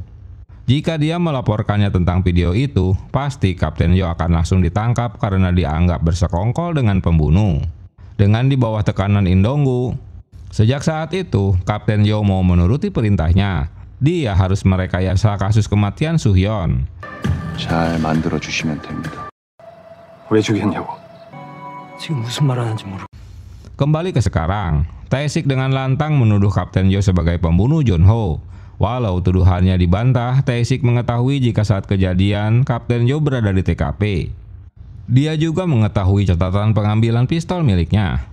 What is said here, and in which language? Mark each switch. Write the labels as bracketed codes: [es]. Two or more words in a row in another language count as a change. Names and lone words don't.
[id] Jika dia melaporkannya tentang video itu, pasti Kapten Yo akan langsung ditangkap karena dianggap bersekongkol dengan pembunuh. Dengan di bawah tekanan In Dong-gu, sejak saat itu Kapten Yo mau menuruti perintahnya. Dia harus merekayasa kasus kematian Soo-hyun. [ko] 잘 만들어 주시면 됩니다. 왜 죽였냐고. 지금 무슨 말 하는지 모르. [id] Kembali ke sekarang, Tae-sik dengan lantang menuduh Kapten Yo sebagai pembunuh Jeon-ho. Walau tuduhannya dibantah, Tae-sik mengetahui jika saat kejadian Kapten Yo berada di TKP. Dia juga mengetahui catatan pengambilan pistol miliknya.